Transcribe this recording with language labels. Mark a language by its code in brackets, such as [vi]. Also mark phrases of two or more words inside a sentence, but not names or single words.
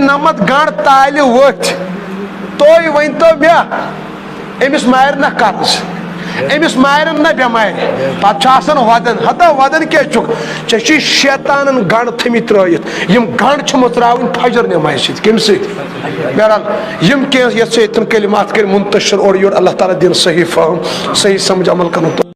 [ks] 90 گنٹ تالہ ورتھ تُہۍ ؤنتو مےٚ امس مارِ نہ قرض امس مارن نہ بیمار پتہ ودن ہتا ودن کیا چھ ژے شیطانن گنڈ تھمت ترٲیِتھ یم گنڈ چھ متراون فجر نماز سۭتۍ کمہِ سۭتۍ بہرحال یم کینٛہہ یتھ کلمات کر منتشر اور یور اللہ تعالیٰ دین صحیح فہم صحیح سمجھ عمل کرن